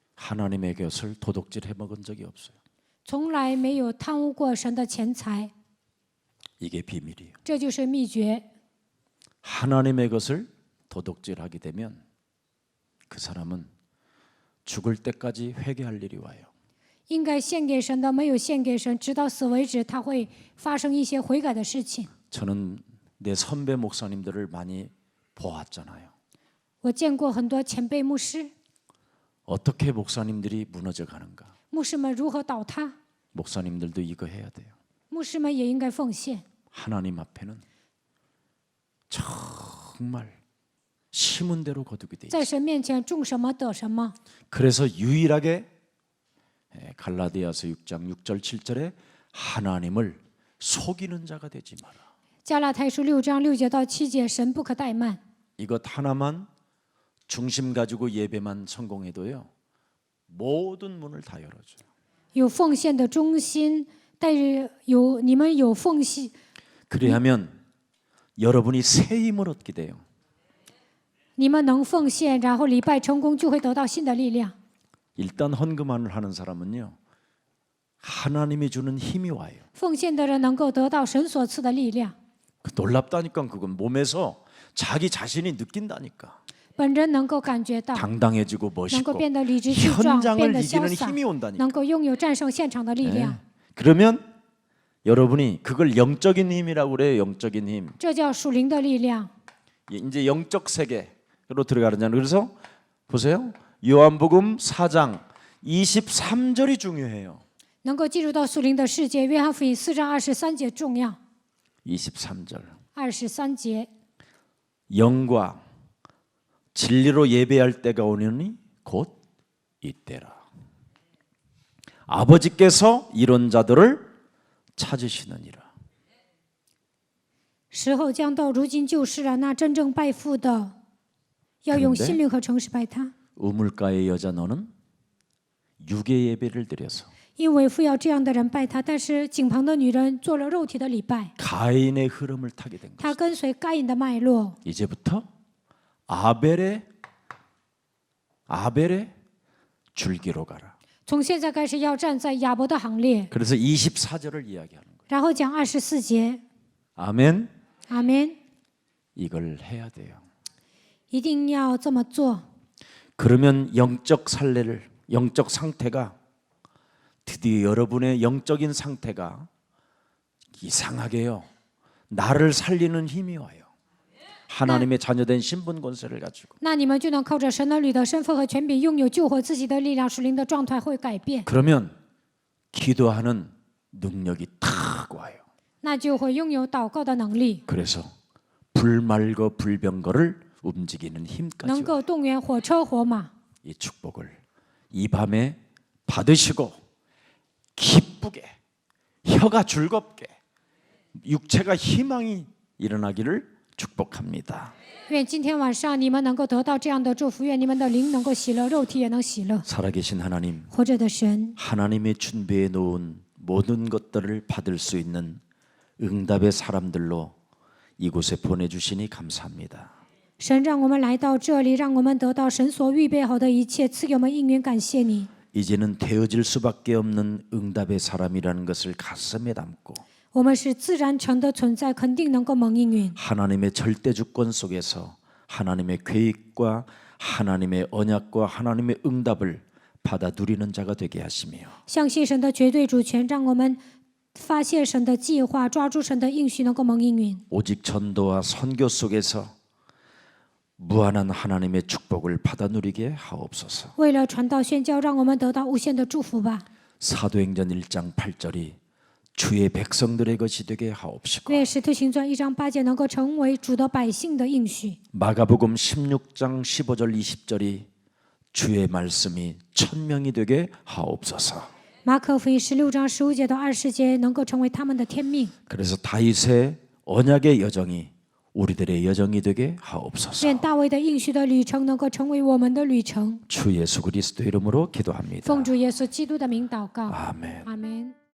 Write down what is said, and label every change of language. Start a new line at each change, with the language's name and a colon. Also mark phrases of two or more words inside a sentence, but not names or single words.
Korean: 하나님의 것을 도둑질해 먹은 적이 없어요.
Chinese: 从来没有贪污过神的钱财，
Korean: 이게 비밀이에요.
Chinese: 这就是秘诀。
Korean: 하나님의 것을 도둑질하게 되면 그 사람은 죽을 때까지 회개할 일이 와요.
Chinese: 应该献给神的没有献给神，直到死为止，他会发生一些悔改的事情。
Korean: 저는 내 선배 목사님들을 많이 보았잖아요.
Chinese: 我见过很多前辈牧师，
Korean: 어떻게 목사님들이 무너져 가는가?
Chinese: 牧师们如何倒塌，
Korean: 목사님들도 이거 해야 돼요.
Chinese: 牧师们也应该奉献。
Korean: 하나님 앞에는 정말 심은 대로 거두게 돼
Chinese: 在
Korean: 있어요.
Chinese: 神面前种什么得什么。
Korean: 그래서 유일하게 갈라디아서 6장 6절 7절에 하나님을 속이는 자가 되지 마라.
Chinese: 加拉太书6章6节到7节，神不可怠慢。
Korean: 이것 하나만 중심 가지고 예배만 성공해도요, 모든 문을 다 열어줘요.
Chinese: 有奉献的中心，但是你们有奉献，
Korean: 그래야면 여러분이 새 힘을 얻게 돼요.
Chinese: 你们能奉献，然后礼拜成功，就会得到新的力量。
Korean: 일단 헌금을 하는 사람은요, 하나님이 주는 힘이 와요.
Chinese: 奉献的人能够得到神所赐的力量，
Korean: 놀랍다니까. 그건 몸에서 자기 자신이 느낀다니까.
Chinese: 本人能够感觉到，
Korean: 당당해지고
Chinese: 能够
Korean: 멋있고
Chinese: 变得理直气壮，
Korean: 현장을
Chinese: 变得潇
Korean: 이기는
Chinese: 洒，
Korean: 힘이 온다니까.
Chinese: 能够拥有战胜现场的力量。
Korean: 그러면 여러분이 그걸 영적인 힘이라고 그래요. 영적인 힘.
Chinese: 这叫属灵的力量。
Korean: 이제 영적 세계로 들어가잖아요. 그래서 보세요. 요한복음 4장 23절이 중요해요.
Chinese: 能够进入到属灵的世界，约翰福音4章23节重要。
Korean: 23절.
Chinese: 23节，
Korean: 영과 진리로 예배할 때가 오느니 곧 이때라. 아버지께서 이런 자들을 찾으시느니라.
Chinese: 时候将到，如今就是了。那真正拜父的，要用
Korean: 그런데
Chinese: 心灵和诚实拜他，
Korean: 우물가의 여자 너는 육의 예배를 드려서
Chinese: 因为父要这样的人拜他。但是井旁的女人做了肉体的礼拜，
Korean: 가인의 흐름을 타게 된 거예요.
Chinese: 她跟随该隐的脉络。
Korean: 이제부터 아벨의 줄기로 가라.
Chinese: 从现在开始要站在亚伯的行列，
Korean: 그래서 24절을 이야기하는 거예요.
Chinese: 然后讲24节。
Korean: 아멘.
Chinese: 阿门，
Korean: 이걸 해야 돼요.
Chinese: 一定要这么做。
Korean: 그러면 영적 상태가 드디어 여러분의 영적인 상태가 이상하게요. 나를 살리는 힘이 와요. 하나님의 자녀된 신분 권세를 가지고.
Chinese: 那你们就能靠着神儿女的身份和权柄，拥有救活自己的力量，属灵的状态会改变，
Korean: 그러면 기도하는 능력이 탁 와요.
Chinese: 那就会拥有祷告的能力，
Korean: 그래서 불말거 불병거를 움직이는 힘까지
Chinese: 能
Korean: 와요.
Chinese: 够动员火车火马。
Korean: 이 축복을 이 밤에 받으시고 기쁘게 혀가 즐겁게 육체가 희망이 일어나기를 축복합니다.
Chinese: 愿今天晚上你们能够得到这样的祝福，愿你们的灵能够喜乐，肉体也能喜乐。
Korean: 살아계신 하나님,
Chinese: 活着的神，
Korean: 하나님의 준비해 놓은 모든 것들을 받을 수 있는 응답의 사람들로 이곳에 보내주시니 감사합니다.
Chinese: 神让我们来到这里，让我们得到神所预备好的一切，赐给我们应允。感谢你，
Korean: 이제는 되어질 수밖에 없는 응답의 사람이라는 것을 가슴에 담고
Chinese: 我们是自然成的存在，肯定能够蒙应允。
Korean: 하나님의 절대 주권 속에서 하나님의 계획과 하나님의 언약과 하나님의 응답을 받아 누리는 자가 되게 하시며
Chinese: 相信神的绝对主权，让我们发现神的计划，抓住神的应许，能够蒙应允。
Korean: 오직 전도와 선교 속에서 무한한 하나님의 축복을 받아 누리게 하옵소서.
Chinese: 为了传道宣教，让我们得到无限的祝福吧。
Korean: 사도행전 1장 8절이 주의 백성들의 것이 되게 하옵시고
Chinese: 愿使徒行传1章8节能够成为主的百姓的应许。
Korean: 마가복음 16장 15절 20절이 주의 말씀이 천명이 되게 하옵소서.
Chinese: 马可福音16章15节到20节能够成为他们的天命。
Korean: 그래서 다윗의 언약의 여정이 우리들의 여정이 되게 하옵소서.
Chinese: 愿大卫的应许的旅程能够成为我们的旅程。
Korean: 주 예수 그리스도 이름으로 기도합니다.
Chinese: 奉主耶稣基督的名祷告，
Korean: 아멘.
Chinese: 阿门。